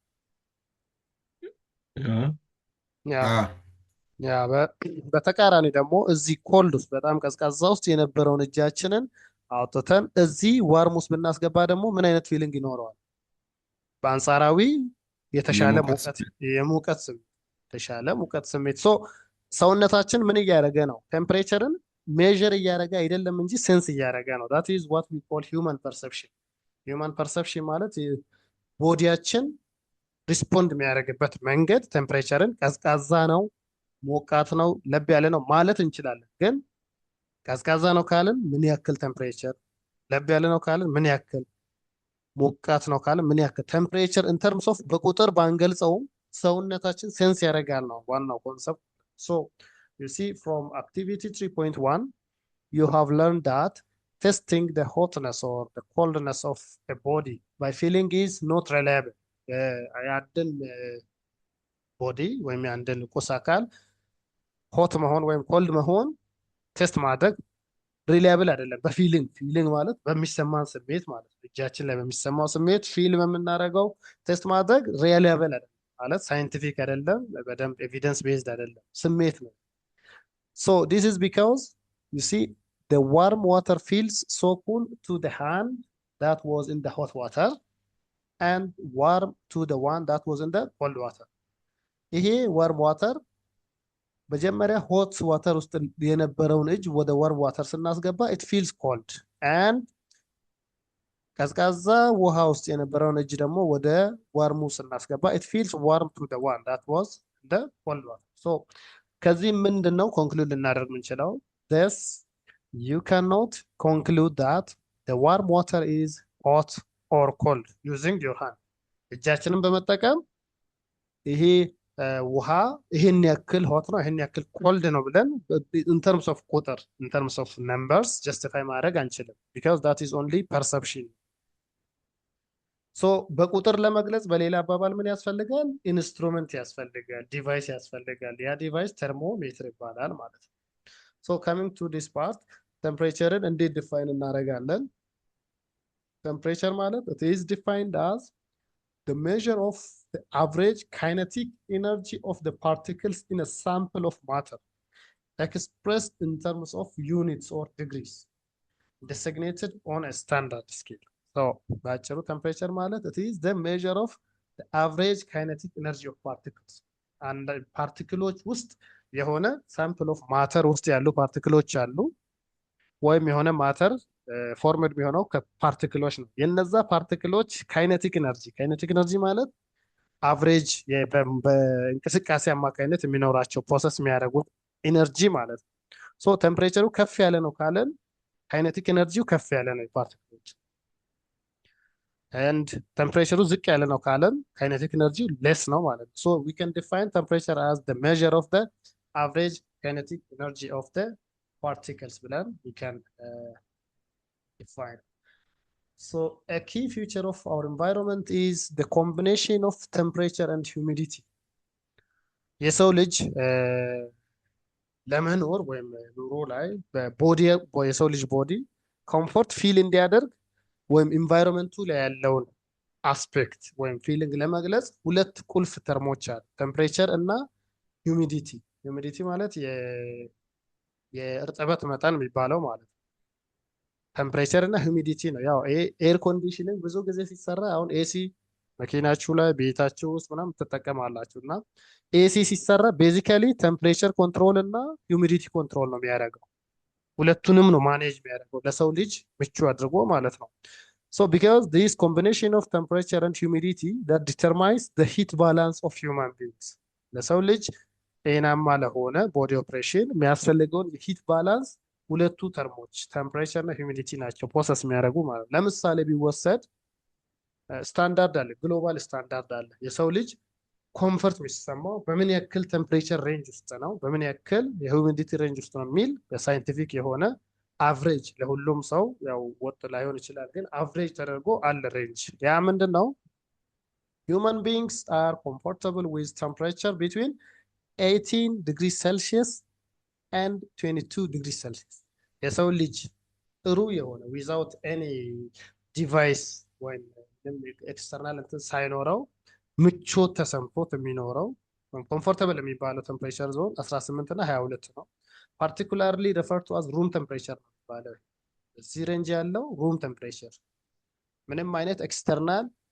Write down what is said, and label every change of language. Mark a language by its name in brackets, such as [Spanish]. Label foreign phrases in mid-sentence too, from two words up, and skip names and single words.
[Amharic] ያ በተቃራኒ ደግሞ እዚህ ኮልድ ውስጥ በጣም ቀዝቃዛ ውስጥ የነበረውን እጃችንን አውጥተን እዚህ ዋርም ውስጥ ብናስገባ ደግሞ ምን አይነት ፊሊንግ ይኖረዋል? በአንጻራዊ የተሻለ ሙቀት ስሜት ሰውነታችን ምን እያደረገ ነው? ቴምፕሬቸርን ሜዥር እያደረገ አይደለም እንጂ ሴንስ እያደረገ ነው። [English] that is what we call human perception [Amharic] ማለት ቦዲያችን ሪስፖንድ የሚያደርግበት መንገድ ቴምፕሬቸርን ቀዝቃዛ ነው፣ ሞቃት ነው፣ ለብ ያለ ነው ማለት እንችላለን። ግን ቀዝቃዛ ነው ካልን ምን ያክል ቴምፕሬቸር፣ ለብ ያለ ነው ካልን ምን ያክል፣ ሞቃት ነው ካልን ምን ያክል ቴምፕሬቸር [English] in terms of [Amharic] በቁጥር ባንገልጸውም ሰውነታችን ሴንስ ያደርጋል ነው ዋናው ኮንሰፕት። [English] so you see from activity 3.1 you have learned that testing the hotness or the coldness of a body by feeling is not reliable. [Amharic] ያንድን ቦዲ ወይም ያንድን ቁስ አካል ሆት መሆን ወይም ኮልድ መሆን ቴስት ማድረግ ሪላያብል አይደለም። ፊሊንግ ማለት በሚሰማን ስሜት ማለት ነው። እጃችን ላይ በሚሰማው ስሜት ፊልም የምናደርገው ቴስት ማድረግ ሪላያብል አይደለም ማለት ሳይንቲፊክ አይደለም፣ በደንብ [English] evidence based [Amharic] አይደለም፣ ስሜት ነው። [English] so this is because you see the warm water feels so cool to the hand that was in the hot water and warm to the one that was in the cold water. ይሄ warm water መጀመሪያ hot water [Amharic] ውስጥ የነበረውን እጅ ወደ [English] warm water ስናስገባ it feels cold and [Amharic] ቀዝቃዛ ውሃ ውስጥ የነበረውን እጅ ደግሞ ወደ ዋርሙ ስናስገባ [English] it feels warm to the one that was the cold water. [Amharic] So ከዚህ ምንድነው ኮንክሉድ ልናደርግ የምንችለው? [English] this you cannot conclude that the warm water is hot or cold using your hand. [Amharic] እጃችንን በመጠቀም ይሄ ውሃ ይሄን ያክል ሆት ነው ይሄን ያክል ኮልድ ነው ብለን [English] in terms of [Amharic] ቁጥር [English] in terms of numbers justify [Amharic] ማድረግ አንችልም [English] because that is only perception. [Amharic] ሶ በቁጥር ለመግለጽ በሌላ አባባል ምን ያስፈልጋል? ኢንስትሩመንት ያስፈልጋል፣ ዲቫይስ ያስፈልጋል። ያ ዲቫይስ ተርሞሜትር ይባላል ማለት ነው። ሶ [English] coming to this part [Amharic] ቴምፕሬቸርን እንዴት ዲፋይን እናደርጋለን? ቴምፕሬቸር ማለት [English] it is defined as the measure of the average kinetic energy of the particles in a sample of matter expressed in terms of units or degrees designated on a standard scale. [Amharic] So በአጭሩ ቴምፕሬቸር ማለት [English] it is the measure of the average kinetic energy of particles and [Amharic] ፓርቲክሎች ውስጥ የሆነ [English] sample of matter [Amharic] ውስጥ ያሉ ፓርቲክሎች አሉ ወይም የሆነ [English] matter formed [Amharic] የሚሆነው ከፓርቲክሎች ነው። የነዛ ፓርቲክሎች [English] kinetic energy [Amharic] ማለት አቨሬጅ በእንቅስቃሴ አማካኝነት የሚኖራቸው ፕሮሰስ የሚያደርጉት ኢነርጂ ማለት ነው። ሶ ቴምፕሬቸሩ ከፍ ያለ ነው ካለን ካይነቲክ ኤነርጂው ከፍ ያለ ነው የፓርቲክሎች [English] and [Amharic] ቴምፕሬቸሩ ዝቅ ያለ ነው ካለን [English] kinetic energy less [Amharic] ነው ማለት ነው። [English] ሶ we can define temperature as the measure of the average kinetic energy of the particles ብለን we can define. So a key feature of our environment is the combination of temperature and humidity. [Amharic] የሰው ልጅ ለመኖር ወይም ኑሮ ላይ በቦዲ የሰው ልጅ ቦዲ [English] comfort feel [Amharic] እንዲያደርግ ወይም ኢንቫይሮንመንቱ ላይ ያለውን አስፔክት ወይም ፊሊንግ ለመግለጽ ሁለት ቁልፍ ተርሞች አሉ፣ ቴምፕሬቸር እና ሂዩሚዲቲ። ሂዩሚዲቲ ማለት የእርጥበት መጠን የሚባለው ማለት ነው። ቴምፕሬቸር እና ሂዩሚዲቲ ነው። ያው [English] air conditioning [Amharic] ብዙ ጊዜ ሲሰራ አሁን ኤሲ መኪናችሁ ላይ ቤታችሁ ውስጥ ምናምን ትጠቀማላችሁ እና ኤሲ ሲሰራ [English] basically temperature control [Amharic] እና [English] humidity control [Amharic] ነው የሚያደርገው። ሁለቱንም ነው ማኔጅ የሚያደርገው ለሰው ልጅ ምቹ አድርጎ ማለት ነው። [English] So because this combination of temperature and humidity that determines the heat balance of human beings. [Amharic] ለሰው ልጅ ጤናማ ለሆነ [English] body operation [Amharic] የሚያስፈልገውን የሂት ባላንስ ሁለቱ ተርሞች ቴምፕሬቸር እና ሂዩሚዲቲ ናቸው ፕሮሰስ የሚያደርጉ ማለት ነው። ለምሳሌ ቢወሰድ ስታንዳርድ አለ፣ [English] global standard [Amharic] አለ። የሰው ልጅ ኮምፈርት የሚሰማው በምን ያክል [English] temperature range [Amharic] ውስጥ ነው፣ በምን ያክል የሂዩሚዲቲ ሬንጅ ውስጥ ነው የሚል በሳይንቲፊክ የሆነ አቨሬጅ ለሁሉም ሰው ያው ወጥ ላይሆን ይችላል፣ ግን አቨሬጅ ተደርጎ አለ ሬንጅ። ያ ምንድን ነው? [English] human beings are comfortable with temperature between 18 degrees Celsius and 22 degrees Celsius. [Amharic] የሰው ልጅ ጥሩ የሆነ [English] without any device [Amharic] ወይም ኤክስተርናል እንትን ሳይኖረው ምቾት ተሰምቶት የሚኖረው ኮምፎርታብል የሚባለው [English] temperature zone [Amharic] 18 እና 22 ነው። [English] particularly refer to as room temperature [Amharic] ነው የሚባለው። እዚህ ሬንጅ ያለው [English] room temperature [Amharic] ምንም አይነት ኤክስተርናል